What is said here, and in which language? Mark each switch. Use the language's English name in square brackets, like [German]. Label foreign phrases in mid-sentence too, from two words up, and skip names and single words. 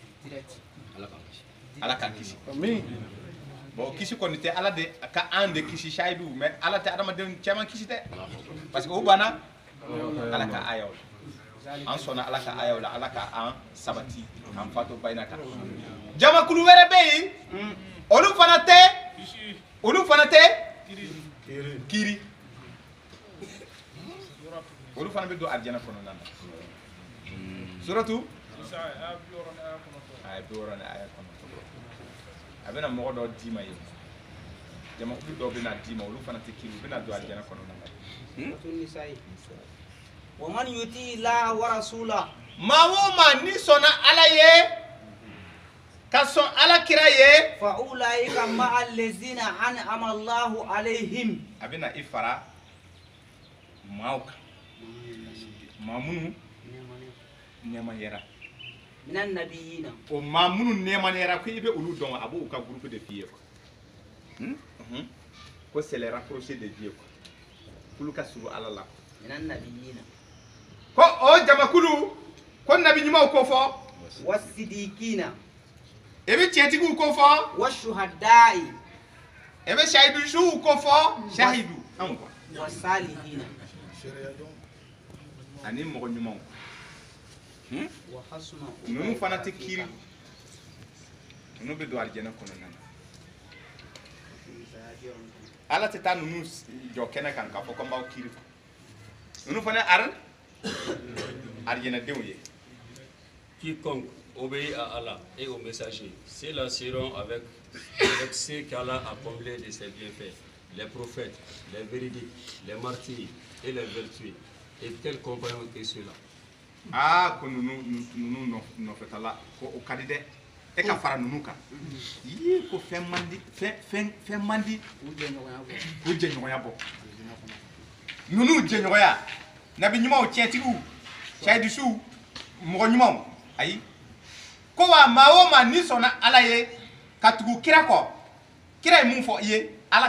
[Bambara] ala k'an kisi bon kisi kɔni tɛ ala de ka an de kisi sayidu mais ala tɛ adamadenw caman kisi dɛ parce que o banna ala ka ayaw an sɔnna ala ka ayaw la ala ka an sabati an fato bayina kan jamakulu wɛrɛ bɛ yen olu fana tɛ kiri olu fana bɛ don arijana kɔnɔna na suratu aya 60 ni aya 9 a bɛna mɔgɔ dɔ d'i ma ye jamakulu dɔw bɛna d'i ma olu fana tɛ kiri u bɛna don arijana kɔnɔna na [Arabic] ومن يطيع الله ورسوله [Bambara] maa o maa ni sɔnna ala ye ka sɔn ala kira ye [Arabic] فأولئك مع الذين أنعم الله عليهم [Bambara] a bɛna i fara maaw kan maa minnu nɛɛmayara [Arabic] من النبيين [Bambara] o maa minnu nɛɛmayara ko i bɛ olu dɔn a b'o ka groupe de f'i ye ko [French] c'est les rapprochés de Dieu [Bambara] k'olu ka surun ala la [Arabic] من النبيين [Bambara] ko o jamakulu ko nabi ɲumanw ko fɔ والصديقين e bɛ tiɲɛtigiw ko fɔ والشهداء e bɛ shahidu suw ko fɔ shahidu anw quoi والصالحين ani mɔgɔ ɲumanw وحسن ninnu fana tɛ kiiri ninnu bɛ don alijɛnɛ kɔnɔna na ala tɛ taa ninnu jɔ kɛnɛ kan k'a fɔ ko n b'aw kiiri ninnu fana alijɛnɛdenw ye. [French] Quiconque obéit à Allah et au messager, ceux-là seront avec ceux qu'Allah a comblés de ses bienfaits, les prophètes, les véridiques, les martyrs et les vertueux. Et quels compagnons que ceux-là? [Bambara] Ah, ko ninnu nɔfɛtala ko o ka di dɛ e ka fara ninnu kan yii ko fɛn man di fɛn man di k'u jɛɲɔgɔnya bɔ ninnu jɛɲɔgɔnya nabi ɲumanw tiɲɛtigiw sahidisuw mɔgɔ ɲumanw ayi ko wa maa o maa ni sɔnna ala ye ka tugu kira kɔ kira ye mun fɔ i ye ala